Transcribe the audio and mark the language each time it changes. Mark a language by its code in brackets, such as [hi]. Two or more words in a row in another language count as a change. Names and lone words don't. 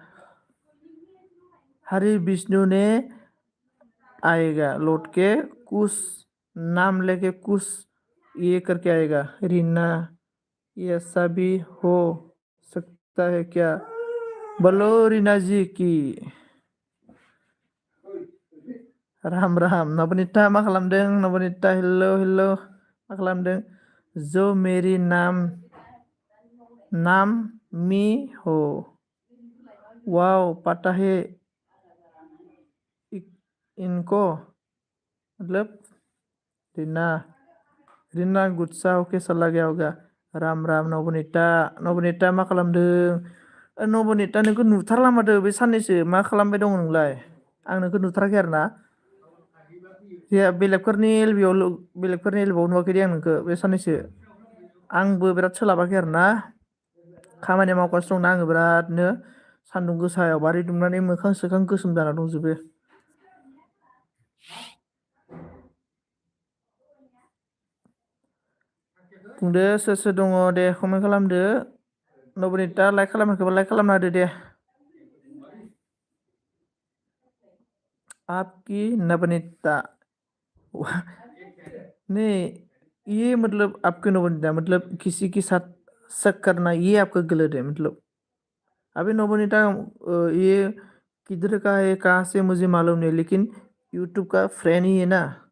[hi] हरि विष्णु ने आएगा लौट के, कुछ नाम लेके कुछ ये करके आएगा। रीना ये ऐसा भी हो सकता है क्या? बोलो रीना जी की राम राम। [brx] नवनीता मा खालामदों? नवनीता हेलो मा खालामदों? [hi] जो मेरी नाम मी हो। वाओ पता है इनको मतलब रीना। रीना गुस्सा होके चला गया होगा। राम राम [brx] नवनीता मा खालामदों? नवनीता नोंखौ नुथारला माथो बे साननैसो मा खालामबाय दं नोंलाय? आं नोंखौ नुथाराखै आरो ना। बेलेगफोरनि एलबआव नुवाखै दे आं नोंखौ बे साननैसो। आंबो बिराद सोलाबाखै आरो ना, खामानि मावगासिनो दंना आङो बिरादनो। सान्दुं गोसायाव बारि दुमनानै मोखां सोखां गोसोम जाना दंजोबो। बुंदो सोर सोर दङ दे कमेन्ट खालामदो। नबनिता लाइक खालामाखैबा लाइक खालामना होदो दे। [hi] आपकी नवनीता नहीं, ये मतलब आपके नवनीता मतलब किसी के साथ शक करना, ये आपका गलत है मतलब। अभी नोबोनीता ये किधर का है कहाँ से मुझे मालूम नहीं, लेकिन यूट्यूब का फ्रेंड ही है ना।